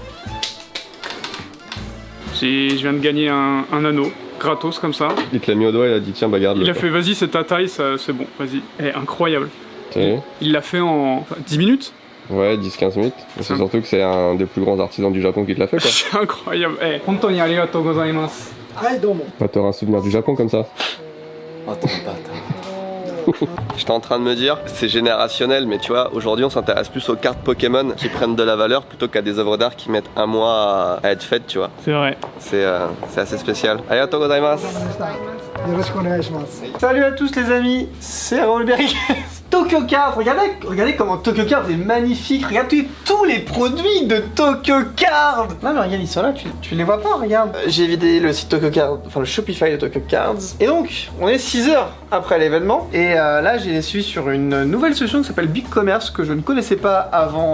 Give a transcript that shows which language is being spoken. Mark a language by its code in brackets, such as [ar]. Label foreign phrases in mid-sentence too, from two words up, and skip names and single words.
[fr] Je viens de gagner un anneau, gratos comme ça. Il te l'a mis au doigt, il a dit tiens, bah garde-le. Il a fait vas-y c'est ta taille, c'est bon, vas-y. Eh, incroyable. Ok. Il l'a fait en 10 minutes. Ouais, 10-15 minutes. Et c'est surtout que c'est un des plus grands artisans du Japon qui te l'a fait, quoi. C'est incroyable. [ja] ええ、本当にありがとうございます. はいどうも [fr] Bah, t'auras un souvenir du Japon comme ça. Attends, bâtard. J'étais en train de me dire, c'est générationnel, mais tu vois, aujourd'hui on s'intéresse plus aux cartes Pokémon qui prennent de la valeur plutôt qu'à des œuvres d'art qui mettent un mois à être faites, tu vois. C'est vrai. C'est assez spécial. [ja] ありがとうございます. よろしくお願いします [fr] Salut à tous les amis, c'est Raoul Berry. Tokyo Card, regardez comment Tokyo Card est magnifique, regardez tous les produits de Tokyo Card. Non mais regarde, ils sont là, tu les vois pas, regarde. J'ai vidé le site Tokyo Card, enfin le Shopify de Tokyo Cards. Et donc, on est 6h après l'événement. Et là, j'ai suivi sur une nouvelle solution qui s'appelle BigCommerce que je ne connaissais pas avant.